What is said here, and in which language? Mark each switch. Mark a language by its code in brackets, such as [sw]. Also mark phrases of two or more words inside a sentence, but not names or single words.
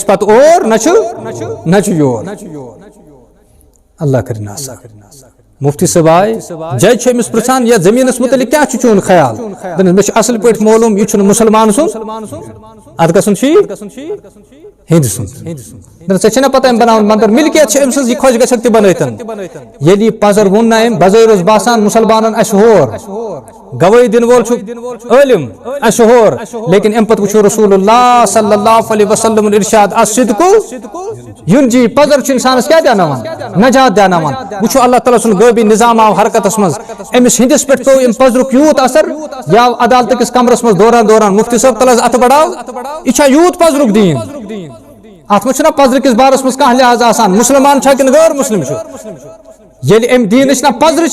[ks] پتہٕ اور نہ چھُ یور اللہ کرِنۍ آسان مفتی صٲب آے جج چھُ أمِس پرژھان یتھ زمیٖنس متعلق کیٛاہ چھُ چون خیال دوٚپنس مےٚ چھُ اصل پٲٹھۍ معلوٗم یہِ چھُنہٕ مُسلمان سُنٛد اتھ گژھُن چھُ ہیٚندِ سُنٛد ژےٚ چھےٚ نا پتہ أمۍ بناوُن مندر ملکیت چھِ أمۍ سٕنٛز یہِ خۄش گژھکھ تہِ بنٲیتن ییٚلہِ یہِ پزر ووٚن نا أمۍ بظٲہر اوس باسان مُسلمانن اَسہِ ہور گوٲہی دِنہٕ وول چھُ عٲلِم اَسہِ ہور لیکن اَمہِ پتہٕ وٕچھو رسول اللہ [ar] صلی اللہ علیہ وسلم [ks] ارشاد [ar] الصدقُ یُنجی [ks] پزر چھُ انسانس کیٛاہ دیاناوان نجات دیاناوان وٕچھو اللہ تعالیٰ سُنٛد غٲبی نظام آو حرکتس منٛز أمِس ہِنٛدِس پٮ۪ٹھ پیوٚو اَمہِ پزرُک یوٗت اثر یہِ آو عدالتہٕ کِس کمرس منٛز دوران مفتی صٲب تل حظ اتھٕ بڑاو یہِ چھا یوٗت پزرُک دیٖن اتھ منٛز چھُنہ پزرٕ کِس بارس منٛز کانٛہہ لحاظ آسان مُسلمان چھا کِنہٕ غٲر مُسلم چھُ ییٚلہِ أمۍ دیٖنٕچ نہ پزرٕ